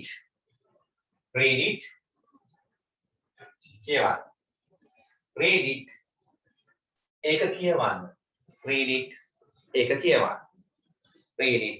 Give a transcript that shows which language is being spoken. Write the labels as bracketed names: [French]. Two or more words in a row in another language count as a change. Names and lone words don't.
[English] Read it. කියවන්න. Read it. [Sinhala] ඒක කියවන්න. [English] Read it. [Sinhala] ඒක කියවන්න. [English] Read it.